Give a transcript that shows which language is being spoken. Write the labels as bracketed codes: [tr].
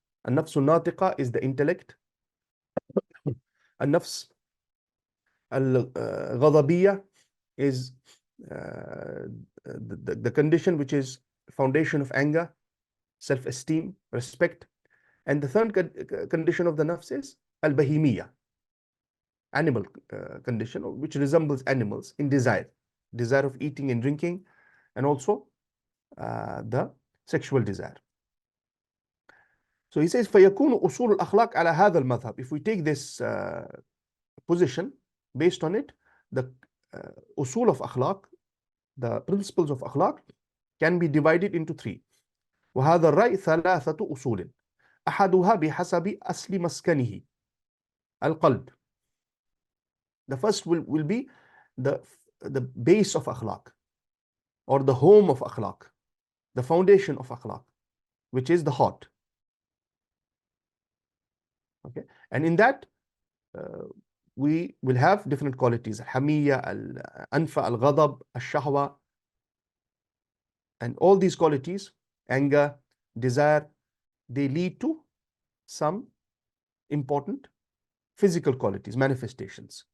[en] An-nafs al-natiqa is the intellect. An-nafs al-ghadabiyya is the condition which is foundation of anger, self-esteem, respect. And the third condition of the nafs is al-bahimiyya, animal condition, which resembles animals in desire of eating and drinking, and also the sexual desire. So he says, [ar] فَيَكُونُ أُصُولُ الْأَخْلَاقِ عَلَى هَذَا الْمَذْهَبِ. [en] If we take this position, based on it, the usul of akhlaq, the principles of akhlaq, can be divided into three. [ar] وهذا الرأي ثلاثة أصول أحدها بحسب أصل مسكنه القلب. [en] The first will be the base of akhlaq, or the home of akhlaq, the foundation of akhlaq, which is the heart. Okay, and in that we will have different qualities: al-hamiyya, al-anfa, al-ghadab, al-shahwa, and all these qualities, anger, desire, they lead to some important physical qualities, manifestations.